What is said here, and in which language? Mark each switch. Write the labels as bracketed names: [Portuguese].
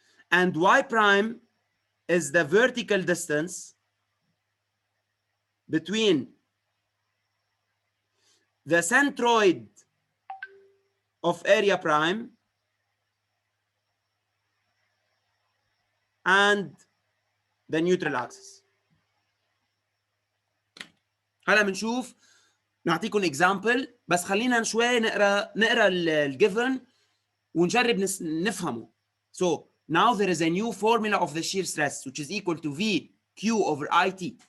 [English] and Y prime is the vertical distance between the centroid of area prime and the neutral axis. [Arabic] هلا بنشوف نعطيكم example، بس خلينا شوي نقرا الجيفن ونجرب نفهمه. [English] So now there is a new formula of the shear stress, which is equal to VQ over IT.